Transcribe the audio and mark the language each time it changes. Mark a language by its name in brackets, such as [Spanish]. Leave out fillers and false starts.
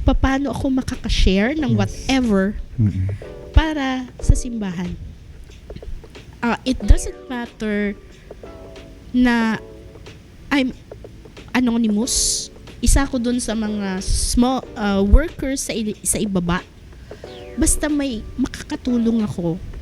[Filipino] Paano ako makaka-share ng whatever para sa simbahan? [English] It doesn't matter na I'm anonymous. [Filipino] Isa ko dun sa mga small workers sa ibaba. Basta may makakatulong ako.